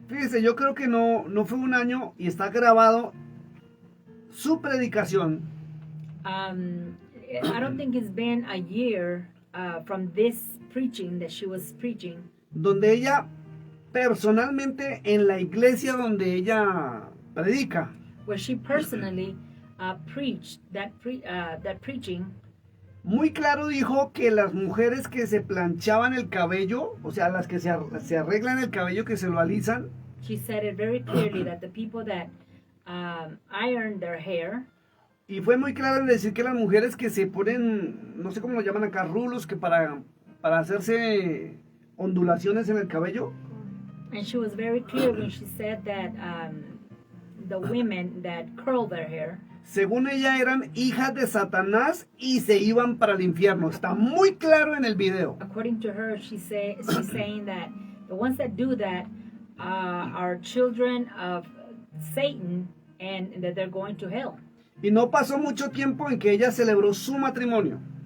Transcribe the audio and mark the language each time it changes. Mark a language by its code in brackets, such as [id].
[es] Fíjese, yo creo que no fue un año y está grabado su predicación. [en] I don't think it's been a year from this preaching that she was preaching. [es] Donde ella personalmente en la iglesia donde ella predica. [en] Where she personally preached that preaching. [es] Muy claro dijo que las mujeres que se planchaban el cabello, o sea, las que se arreglan el cabello, que se lo alisan. [en] She said it very clearly that the people that iron their hair. [es] Y fue muy clara en decir que las mujeres que se ponen, no sé cómo lo llaman acá, rulos, que para hacerse ondulaciones en el cabello. [en] And she was very clear when she said that the women that curl their hair, [es] según ella, eran hijas de Satanás y se iban para el infierno. Está muy claro en el video. [en] According to her, she's saying that the ones that do that are children of Satan and that they're going to hell. [es] Y no pasó mucho tiempo en que ella celebró su matrimonio.